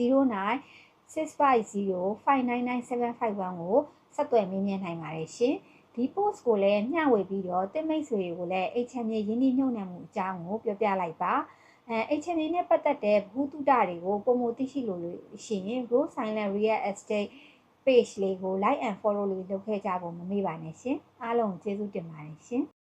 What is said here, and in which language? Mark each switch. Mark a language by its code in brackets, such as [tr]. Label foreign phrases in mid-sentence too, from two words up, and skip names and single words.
[my] 0965059971 ကိုဆက်သွယ်မေးမြန်းနိုင်ပါတယ်ရှင်ဒီ post ကိုလည်းမျှဝေပြီးတော့တင်မိတ်ဆွေတွေကိုလည်း HMA ရင်းနှီးမြှုပ်နှံမှုအကြောင်းကိုပြောပြလိုက်ပါHMA နဲ့ပတ်သက်တဲ့ဘုသူတတွေကိုပုံမသိရှိလို့ရှိရင် Rose Silent Real Estate page လေးကို [en] like and follow [my] လေးလုပ်ခဲ့ကြဖို့မမေ့ပါနဲ့ရှင်အားလုံးကျေးဇူးတင်ပါတယ်ရှင်